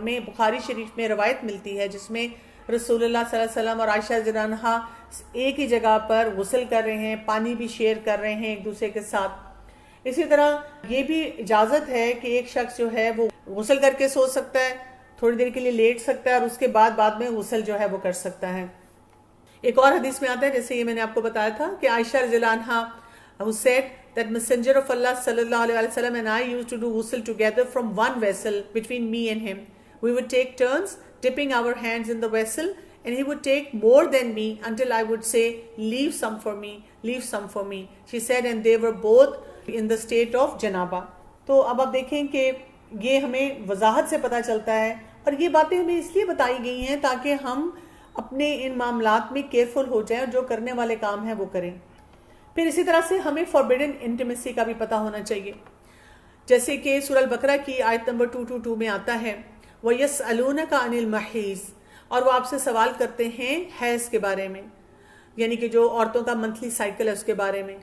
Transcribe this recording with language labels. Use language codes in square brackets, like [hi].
[ur] ہمیں بخاری شریف میں روایت ملتی ہے جس میں رسول اللہ صلی اللہ علیہ وسلم اور عائشہ رضی اللہ عنہا ایک ہی جگہ پر غسل کر رہے ہیں, پانی بھی شیئر کر رہے ہیں ایک دوسرے کے ساتھ. اسی طرح یہ بھی اجازت ہے کہ ایک شخص جو ہے وہ غسل کر کے سو سکتا ہے, تھوڑی دیر کے لیے لیٹ سکتا ہے اور اس کے بعد میں غسل جو ہے وہ کر سکتا ہے. ایک اور حدیث میں آتا ہے, جیسے یہ میں نے آپ کو بتایا تھا, کہ عائشہ رضی اللہ عنہا [en] who said that Messenger of Allah sallallahu alaihi wasallam and I used to do ghusl together from one vessel between me and him. We would take turns dipping our hands in the vessel and he would take more than me until I would say, leave some for me, leave some for me. She said, and they were both in the state of janaba. [ur] تو اب آپ دیکھیں کہ یہ ہمیں وضاحت سے پتہ چلتا ہے, اور یہ باتیں ہمیں اس لیے بتائی گئی ہیں تاکہ ہم اپنے ان معاملات میں کیئرفل ہو جائیں اور جو کرنے والے کام ہیں وہ کریں. پھر اسی طرح سے ہمیں فوربیڈن انٹیمیسی کا بھی پتہ ہونا چاہیے, جیسے کہ سورہ البقرہ کی آیت نمبر 222 میں آتا ہے, [ar] وَيَسْأَلُونَكَ عَنِ الْمَحِيضِ, [ur] اور وہ آپ سے سوال کرتے ہیں حیض کے بارے میں, یعنی کہ جو عورتوں کا منتھلی سائیکل ہے اس کے بارے میں.